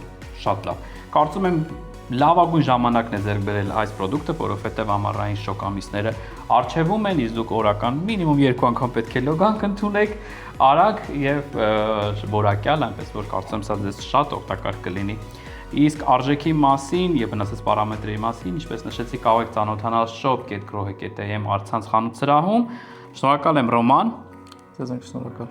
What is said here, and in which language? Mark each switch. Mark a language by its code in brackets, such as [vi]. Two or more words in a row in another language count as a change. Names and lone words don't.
[hy] Շատ լավ։ Կարծում եմ լավագույն ժամանակն է ձեռք բերել այս պրոդուկտը, որովհետև ամառային շոկ ամիսները առջևում են, իսկ դուք օրական մինիմում 2 անգամ պետք է լոգանք ընդունեք, արագ եւ որակյալ, այնպես որ կարծում եմ սա ձեզ շատ օգտակար կլինի։ Իսկ արժեքի մասին եւ վնասած պարամետրերի մասին, ինչպես նշեցի, կարող եք ծանոթանալ shop.grohe.am առցանց խանութ սրահում։ Շնորհակալ եմ Ռոման։ Ձեզ ենք շնորհակալ։